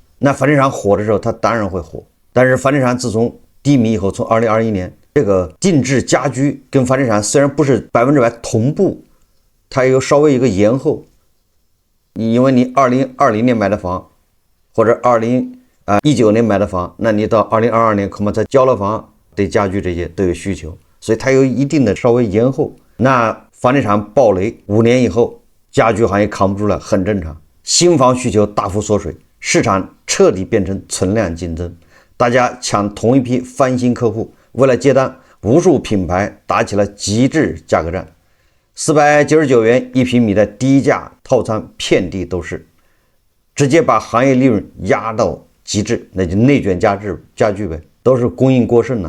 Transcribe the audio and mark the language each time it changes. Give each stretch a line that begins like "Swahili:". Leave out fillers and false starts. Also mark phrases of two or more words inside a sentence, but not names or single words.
Chinese: 那房地產火的時候，它當然會火。但是房地產自從低迷以後，從2021年，這個定制家居跟房地產雖然不是100%同步，它有稍微一個延後。因為你2020年買的房，或者2019年買的房，那你到2022年恐怕才交了房，对家居這些都有需求，所以它有一定的稍微延後。那房地產暴雷5年以後，家居行業扛不住了，很正常。新房需求大幅縮水，市場徹底變成存量競爭，大家搶同一批翻新客戶，為了接單，無數品牌打起了極致價格戰。499元1平米的低價套餐遍地都是，直接把行業利潤壓到極致，那就內卷家具唄，都是供應過剩了。